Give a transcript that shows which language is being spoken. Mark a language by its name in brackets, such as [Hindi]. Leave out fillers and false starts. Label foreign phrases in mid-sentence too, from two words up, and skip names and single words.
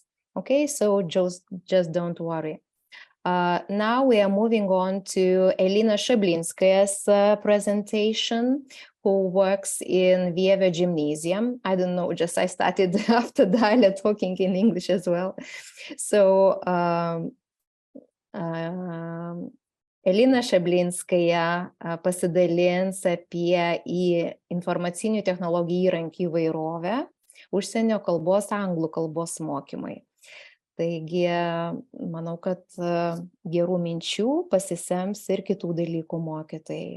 [English] Okay, so just don't worry. Now we are moving on to Elina Shablinskaya's presentation, who works in Vievio Gymnasium. I don't know, just I started after Dalia talking in English as well. [Lithuanian] So Elina Šablinskaja pasidalins apie informacinių technologijų įrankių įvairovę, užsienio kalbos, anglų kalbos mokymai. Taigi, manau, kad gerų minčių pasisems ir kitų dalykų mokytojai.